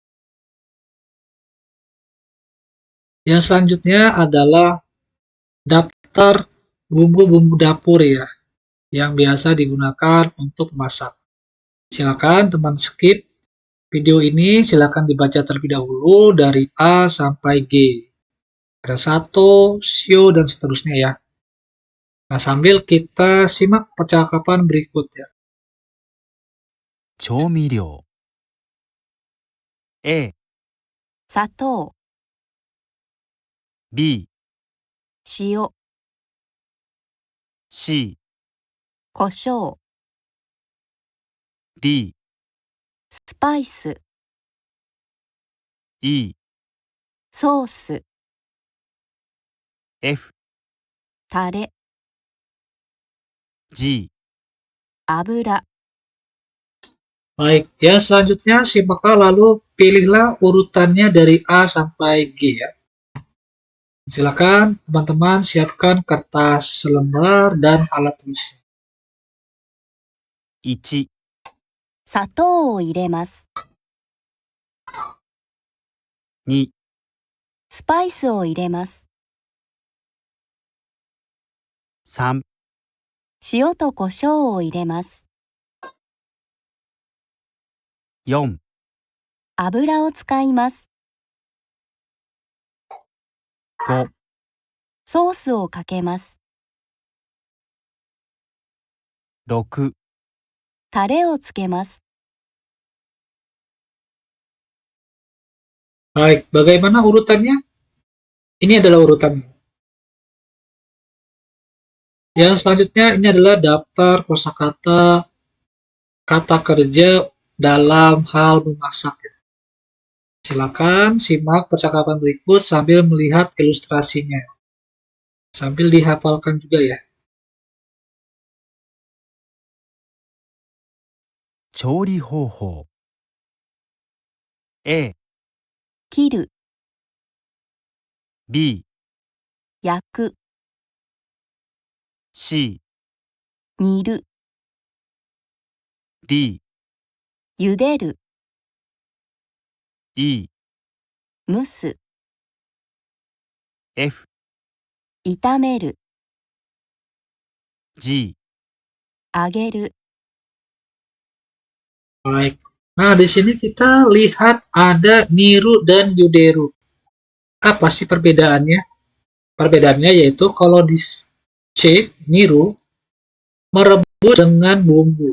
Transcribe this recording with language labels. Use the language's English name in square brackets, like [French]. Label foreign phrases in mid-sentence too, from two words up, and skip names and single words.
[Indonesian] Yang selanjutnya adalah daftar bumbu-bumbu dapur ya, yang biasa digunakan untuk masak. Silakan teman skip video ini, silakan dibaca terlebih dahulu dari A sampai G. Ada sato, shio, dan seterusnya ya. Nah, sambil kita simak percakapan berikut ya. [Japanese] 調味料 A、砂糖、 B、塩、 C、胡椒、 D、スパイス、 E、ソース、 F、タレ、 G、油。 [Indonesian] Baik, ya selanjutnya simaklah lalu pilihlah urutannya dari A sampai G ya. Silakan teman-teman siapkan kertas selembar dan alat tulis. [Japanese] 1、砂糖を入れます。 2、スパイスを入れます。 3、塩と胡椒を入れます。 4、油を使います。 5、ソースをかけます。 6、タレをつけます。 [Indonesian] Baik, bagaimana urutannya? Ini adalah urutannya. Yang selanjutnya ini adalah daftar kosakata kata kerja dalam hal memasak. Silakan simak percakapan berikut sambil melihat ilustrasinya. Sambil dihafalkan juga ya. [Japanese] 調理方法 A、切る、 B、焼く、 C、煮る、 D、茹でる、 E、蒸す、 F、炒める、 G、揚げる。 [Indonesian] Baik. Nah, di sini kita lihat ada niru dan yuderu. Apa sih perbedaannya? Perbedaannya yaitu kalau di C, niru, merebus dengan bumbu.